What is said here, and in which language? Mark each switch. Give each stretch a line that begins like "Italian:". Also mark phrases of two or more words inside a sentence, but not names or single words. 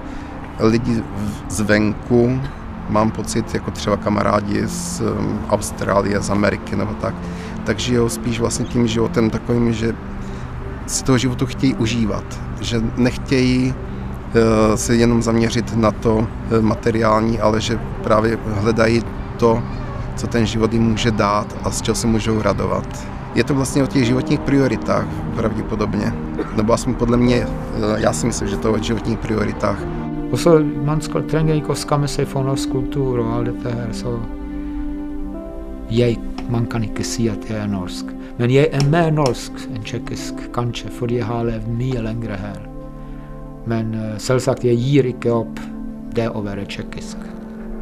Czech: lidi zvenku, mám pocit, jako třeba kamarádi z Austrálie, z Ameriky nebo tak žijou spíš vlastně tím životem takovým, že si toho životu chtějí užívat, že nechtějí se jenom zaměřit na to materiální, ale že právě hledají to, co ten život jim může dát a z čeho se můžou radovat. Je to vlastně o těch životních prioritách pravděpodobně, nebo aspoň podle mě, já si myslím, že to o životních prioritách.
Norwegian: Och så man trenger ikke å skamme seg for norsk kultur og alt dette her, så man kan ikke si at jeg er norsk. Men jeg er mer norsk enn tjekkisk, kanskje, fordi jeg har levd mye lengre her. Men selvsagt, jeg gir ikke opp det å være tjekkisk.